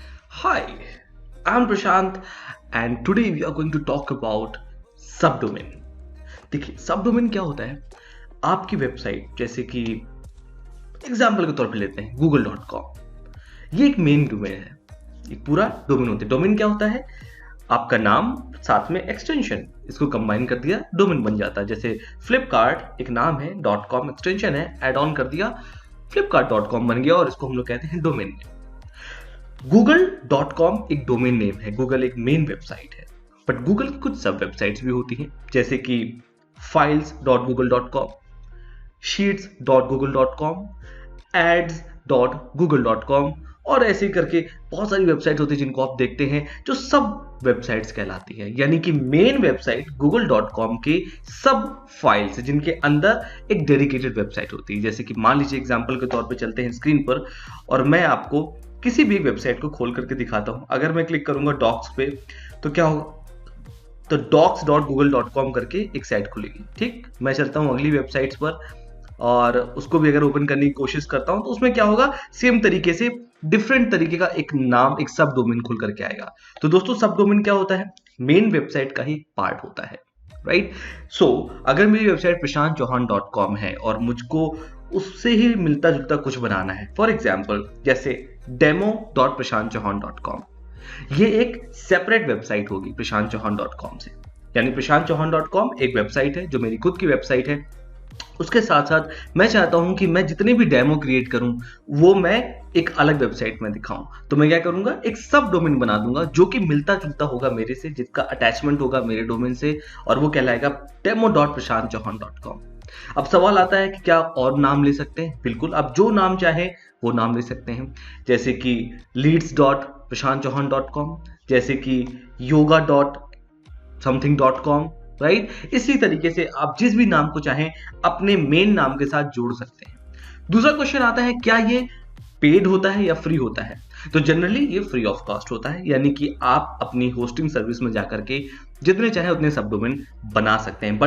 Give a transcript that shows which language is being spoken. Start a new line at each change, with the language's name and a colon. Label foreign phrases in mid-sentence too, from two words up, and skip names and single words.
English: Hi, I'm Prashant and today we are going to talk about सबडोमेन।
Hindi: देखिए सबडोमेन क्या होता है। आपकी वेबसाइट जैसे कि एग्जाम्पल के तौर पे लेते हैं google.com, ये एक
English: main domain
Hindi: है, एक पूरा डोमेन होता है। डोमेन क्या होता है? आपका नाम साथ में एक्सटेंशन, इसको कंबाइन कर दिया डोमेन बन जाता है। जैसे फ्लिपकार्ट एक नाम है,
English: dot com
Hindi: एक्सटेंशन है,
English: add on
Hindi: कर दिया flipkart.com बन गया और इसको हम लोग कहते हैं डोमेन। Google.com एक
English: domain name
Hindi: है, गूगल एक
English: main website
Hindi: है, बट गूगल की कुछ
English: sub websites
Hindi: भी होती हैं जैसे कि files.google.com, sheets.google.com, ads.google.com और ऐसे ही करके बहुत सारी वेबसाइट होती है जिनको आप देखते हैं जो
English: sub websites
Hindi: कहलाती है। यानी कि
English: main website
Hindi: google.com के
English: sub files
Hindi: जिनके अंदर एक
English: dedicated website
Hindi: होती है। जैसे कि मान लीजिए एग्जांपल के तौर पे चलते हैं स्क्रीन पर और मैं आपको किसी भी वेबसाइट को खोल करके दिखाता हूं। अगर मैं क्लिक करूंगा डॉक्स पे तो क्या होगा? तो docs.google.com करके एक साइट खुलेगी। ठीक, मैं चलता हूं अगली वेबसाइट्स पर और उसको भी अगर ओपन करने की कोशिश करता हूं तो उसमें क्या होगा, सेम तरीके से डिफरेंट तरीके का एक नाम, एक
English: sub domain
Hindi: खुल करके आएगा। तो दोस्तों
English: sub domain
Hindi: क्या होता है?
English: main website
Hindi: का ही पार्ट होता है, राइट? सो अगर मेरी वेबसाइट prashantchauhan.com है और मुझको उससे ही मिलता जुलता कुछ बनाना है,
English: for example
Hindi: जैसे demo.prashantchauhan.com, ये एक
English: separate website
Hindi: होगी prashantchauhan.com से। यानी prashantchauhan.com एक वेबसाइट है जो मेरी खुद की वेबसाइट है। उसके साथ साथ मैं चाहता हूं कि मैं जितने भी
English: demo create
Hindi: करूं वो मैं एक अलग वेबसाइट में दिखाऊं, तो मैं क्या करूंगा, एक
English: sub domain
Hindi: बना दूंगा जो कि मिलता जुलता होगा मेरे से, जिसका अटैचमेंट होगा मेरे डोमेन से, और वो कहलाएगा demo.prashantchauhan.com। अब सवाल आता है कि क्या और नाम ले सकते हैं? बिल्कुल, आप जो नाम चाहे वो नाम ले सकते हैं, जैसे कि leads.prashantchauhan.com, जैसे कि yoga.something.com, राइट? इसी तरीके से आप जिस भी नाम को चाहें अपने मेन नाम के साथ जोड़ सकते हैं। दूसरा क्वेश्चन आता है, क्या ये पेड होता है या फ्री होता है? तो जनरली ये
English: free of cost
Hindi: होता है, यानी कि आप अपनी
English: hosting service
Hindi: में जाकर के जितने चाहे उतने
English: sub domain
Hindi: बना सकते हैं।